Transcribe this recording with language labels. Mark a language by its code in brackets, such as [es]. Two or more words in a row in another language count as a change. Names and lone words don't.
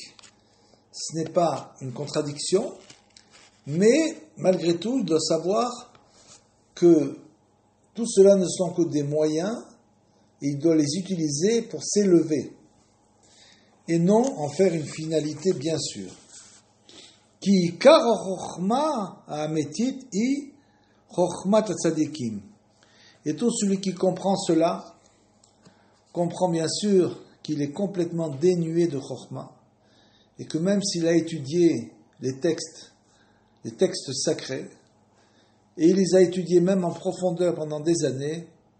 [fr] Ce n'est pas une contradiction, mais malgré tout, il doit savoir que tout cela ne sont que des moyens et il doit les utiliser pour s'élever et non en faire une finalité bien sûre. [he] כי עיקר חכמה האמיתית היא חכמת הצדיקים. [fr] Et tout celui qui comprend cela comprend bien sûr qu'il est complètement dénué de chokhma et que même s'il a étudié les textes sacrés, et il les a étudiés même en profondeur pendant des années,